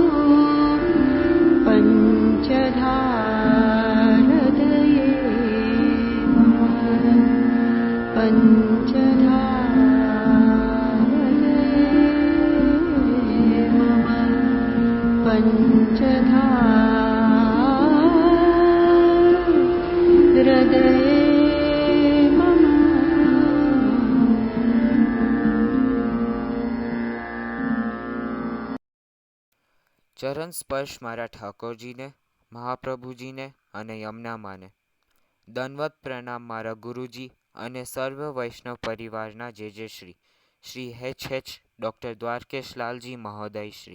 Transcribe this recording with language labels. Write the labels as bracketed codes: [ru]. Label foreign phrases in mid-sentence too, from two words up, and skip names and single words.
[sa] पञ्चधा हृदये मम पञ्चधा हृदये मम पञ्चधा हृदये मम। [gu] ચરણ સ્પર્શ મારા ઠાકોરજીને, મહાપ્રભુજીને અને યમુનામાને. દંડવત પ્રણામ મારા ગુરુજી અને સર્વ વૈષ્ણવ પરિવારના જે શ્રી એચ ડૉક્ટર દ્વારકેશ લાલજી મહોદય શ્રી.